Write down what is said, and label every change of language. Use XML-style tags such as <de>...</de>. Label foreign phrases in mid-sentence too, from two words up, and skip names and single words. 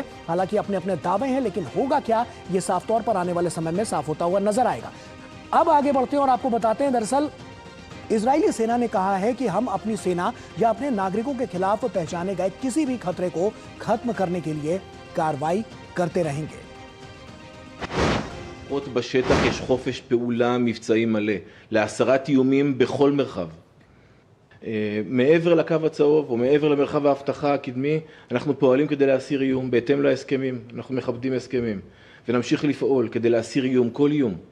<hi>हालांकि अपने अपने दावे हैं, लेकिन होगा क्या ये साफ तौर पर आने वाले समय में साफ होता हुआ नजर आएगा। अब आगे बढ़ते हैं और आपको बताते हैं, दरअसल इजरायली सेना ने कहा है कि हम अपनी सेना या अपने नागरिकों के खिलाफ पहचाने गए किसी भी खतरे को खत्म करने के लिए कार्रवाई करते रहेंगे।</hi> <he>בשטח יש חופש פעולה מבצעי מלא להסרת איומים בכל מרחב. מעבר לקו הצהוב או מעבר למרחב ההבטחה הקדמי, אנחנו פועלים כדי להסיר איום בהתאם להסכמים. אנחנו מכבדים הסכמים ונמשיך לפעול כדי להסיר איום, כל איום.</he>